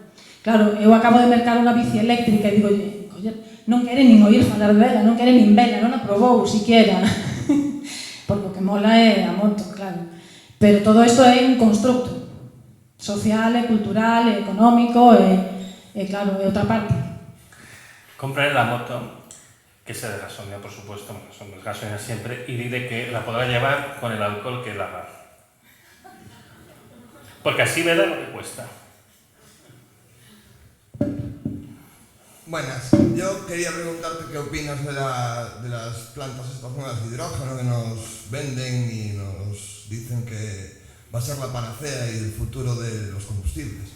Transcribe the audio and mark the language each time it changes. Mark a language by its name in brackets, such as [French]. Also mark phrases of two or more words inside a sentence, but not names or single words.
[Galician] Claro, eu acabo de mercar unha bici eléctrica e digo, non quere nin oír falar dela, non quere nin vela, non a probou siquiera, porque o que mola é a moto, claro. Pero todo isto é un constructo social, cultural, económico e claro, é outra parte. [Spanish] Compraré la moto. que sea de gasolina, por supuesto, no son de gasolina siempre, y dice que la podrá llevar con el alcohol que lavar. Porque así verá lo que cuesta. Buenas, yo quería preguntarte qué opinas de las plantas estas nuevas de hidrógeno que nos venden y nos dicen que va a ser la panacea y el futuro de los combustibles.